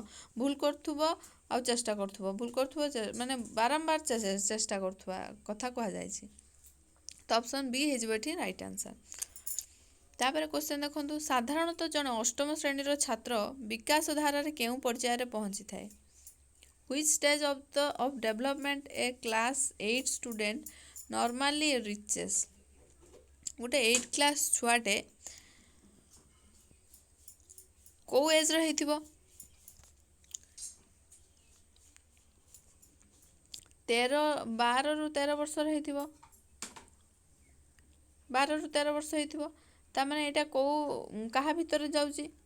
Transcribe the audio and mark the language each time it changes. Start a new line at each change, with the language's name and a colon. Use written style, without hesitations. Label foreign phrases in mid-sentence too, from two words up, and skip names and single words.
Odia: ଭୁଲ କରୁଥିବ ଆଉ ଚେଷ୍ଟା କରୁଥିବ, ଭୁଲ କରୁଥିବ ମାନେ ବାରମ୍ବାର ଚେଷ୍ଟା କରୁଥିବା କଥା କୁହାଯାଇଛି। ତ ଅପସନ୍ ବି ହେଇଯିବ ଏଠି
English: right answer.
Odia: ତାପରେ କ୍ୱେଶ୍ଚନ୍ ଦେଖନ୍ତୁ, ସାଧାରଣତଃ ଜଣେ ଅଷ୍ଟମ ଶ୍ରେଣୀର ଛାତ୍ର ବିକାଶ ଧାରାରେ କେଉଁ ପର୍ଯ୍ୟାୟରେ ପହଞ୍ଚିଥାଏ?
English: Which stage of development a class 8 student normally reaches?
Odia: ଗୋଟେ 8 କ୍ଲାସ୍ ଛୁଆଟେ କେଉଁ ଏଜ୍ର ହେଇଥିବ? 12ରୁ 13 ବର୍ଷର ହେଇଥିବ। 12ରୁ 13 ବର୍ଷ ହେଇଥିବ। ତାମାନେ ଏଇଟା କାହା ଭିତରେ ଯାଉଛି?